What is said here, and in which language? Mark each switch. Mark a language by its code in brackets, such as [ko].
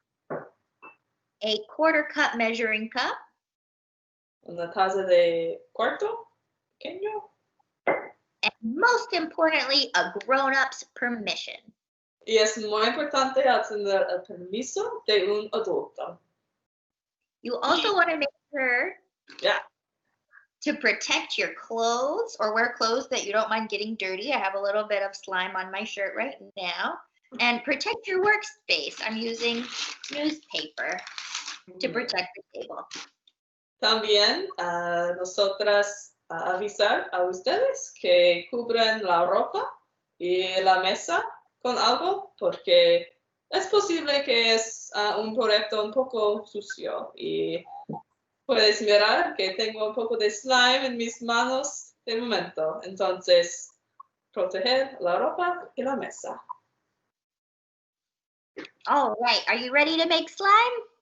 [en] a quarter cup measuring cup, [es] una taza de cuarto pequeño, [en] and most importantly, a grown-up's permission. [es] y es muy importante tener el permiso de un adulto. [en] You also want to make sure Yeah. to protect your clothes or wear clothes that you don't mind getting dirty. I have a little bit of slime on my shirt right now. And protect your workspace. I'm using newspaper to protect the table. [es] También nosotras avisar a ustedes que cubren la ropa y la mesa con algo porque es posible que es un proyecto un poco sucio y puedes mirar que tengo un poco de slime en mis manos de momento. Entonces, proteger la ropa y la mesa. [en] All right, are you ready to make slime?